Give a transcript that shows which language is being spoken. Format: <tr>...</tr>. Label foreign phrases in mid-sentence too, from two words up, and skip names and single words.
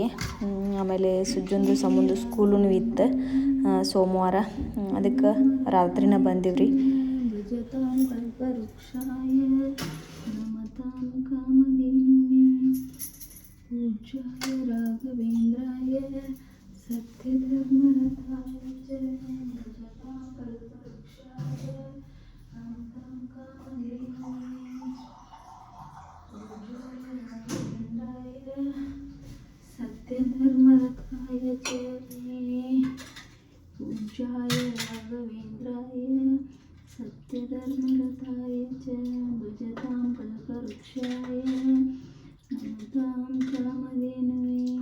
<kn>ಆಮೇಲೆ ಸುಜ್ಜಂದು ಸಮುಂದು ಸ್ಕೂಲೂ ಇತ್ತು ಸೋಮವಾರ, ಅದಕ್ಕೆ ರಾತ್ರಿನ ಬಂದಿವ್ರಿ.</kn> <sa>ಭಜತಾಂ ಕಲ್ಪವೃಕ್ಷಾಯ ನಮತಾಂ ಕಾಮಧೇನುವೇ ಪೂಜ್ಯಾಯ ರಾಘವೇಂದ್ರಾಯ ಸತ್ಯಧರ್ಮರಥಾಯ ಚ ಭಜತಾಂ ಕಲ್ಪವೃಕ್ಷಾಯ ನಮತಾಂ ಕಾಮಧೇನುವೇ सत्यधर्मरथाय च पूज्याय राघवेन्द्राय सत्यधर्मरथाय च भजतां कल्पवृक्षाय नमतां कामधेनुवे</sa>